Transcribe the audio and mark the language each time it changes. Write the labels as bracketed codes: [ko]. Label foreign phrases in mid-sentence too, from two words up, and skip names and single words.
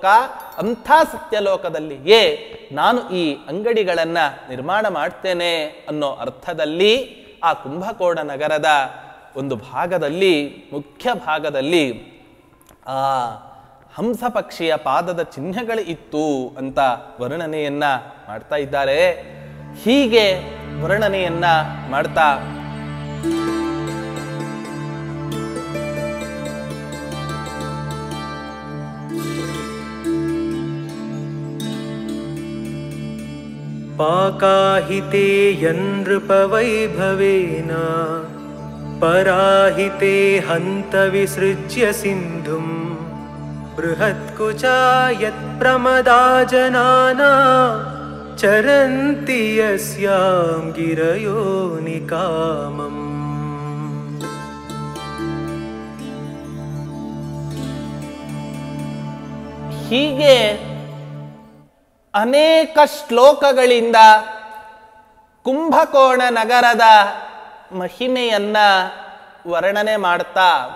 [kn] ಅಂಥ ಸತ್ಯಲೋಕದಲ್ಲಿಯೇ ನಾನು ಈ ಅಂಗಡಿಗಳನ್ನು ನಿರ್ಮಾಣ ಮಾಡ್ತೇನೆ ಅನ್ನೋ ಅರ್ಥದಲ್ಲಿ ಆ ಕುಂಭಕೋಣ ನಗರದ ಒಂದು ಭಾಗದಲ್ಲಿ, ಮುಖ್ಯ ಭಾಗದಲ್ಲಿ ಆ ಹಂಸ ಪಕ್ಷಿಯ ಪಾದದ ಚಿಹ್ನೆಗಳು ಇತ್ತು ಅಂತ ವರ್ಣನೆಯನ್ನ ಮಾಡ್ತಾ ಇದ್ದಾರೆ. ಹೀಗೆ ವರ್ಣನೆಯನ್ನ ಮಾಡ್ತಾ [sa] पाकाहिते यन्नृपवैभवेन पराहिते हन्त विसृज्य सिन्धुम् बृहत्कुचा यत्प्रमदा जनाना चरन्ति यस्यां गिरयो निकामम्. [kn] ಹೀಗೆ ಅನೇಕ ಶ್ಲೋಕಗಳಿಂದ ಕುಂಭಕೋಣ ನಗರದ ಮಹಿಮೆಯನ್ನ ವರ್ಣನೆ ಮಾಡ್ತಾ